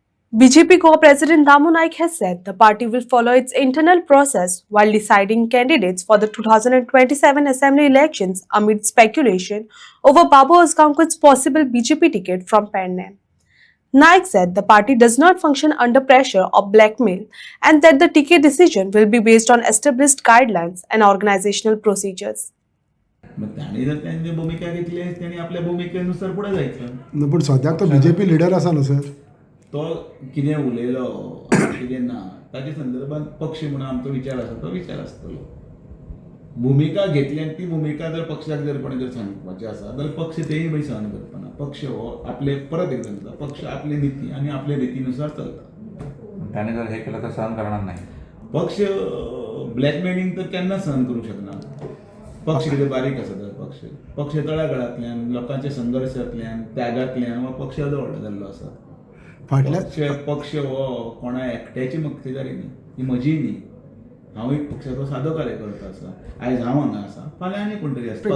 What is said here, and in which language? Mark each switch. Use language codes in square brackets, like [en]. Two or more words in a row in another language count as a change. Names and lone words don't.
[en] BJP Co-President Damu Naik has said the party will follow its internal process while deciding candidates for the 2027 Assembly elections amid speculation over Babu Asganquit's possible BJP ticket from Penna. Naik said the party does not function under pressure or blackmail and that the ticket decision will be based on established guidelines and organizational procedures. [mr] मग त्याने जर त्यांनी भूमिका घेतली आहे त्यांनी आपल्या भूमिकेनुसार पुढे जायचं. [kok] न पण सद्याक तो बीजेपी लिडर आसा न्हू सर. तो कितें उलयलो कितें ना ताचे संदर्भात पक्ष म्हणून आमचो विचार आसा तो विचार आसतलो. भूमिका घेतली आनी ती भूमिका जर पक्षाक जर कोणी जर सांगपाची आसा जाल्यार पक्ष तेय बी सहन करतना. पक्ष हो आपले परत एक सांगता पक्ष आपली नीती आणि आपल्या रीतीनुसार चलता. [mr] त्याने जर हे केलं तर सहन करणार नाही. [kok] पक्ष ब्लॅकमेलिंग तर केन्ना सहन करूंक शकना. पक्ष कितें बारीक आसा तर पक्ष तळागाळांतल्यान लोकांच्या संघर्शांतल्यान त्यागांतल्यान हो पक्ष व्हडलो जाल्लो आसा. पक्ष हो कोणा एकट्याची मक्तेदारी न्ही, ही म्हजी न्ही. हांव एक पक्षाचो सादो कार्यकर्तो आसा. आयज हांव हांगा आसा फाल्यां आनी कोण तरी आसा.